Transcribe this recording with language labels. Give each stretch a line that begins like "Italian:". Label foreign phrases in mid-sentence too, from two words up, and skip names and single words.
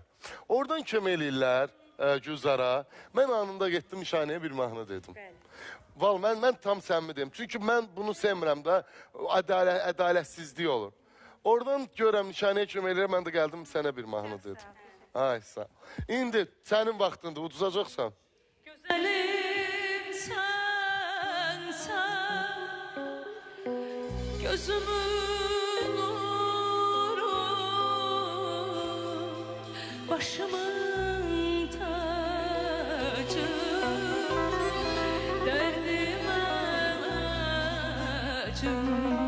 Azerbaijani: Oradan kömək eləyirlər Gülzara. Mən anında getdim nişanəyə bir mahnı dedim. Val, mən tam səmimi deyim. Çünki mən bunu sevmirəm də, ədalətsizlik olur. Oradan görəm, nişanəyə kömək eləyir, mən də gəldim sənə bir mahnı dedim. Ay, sağ ol. İndi sənin vaxtında uduzacaqsan.
Turkish: Güzelim sensen, gözümün nuru, başımın tacı, derdime acım.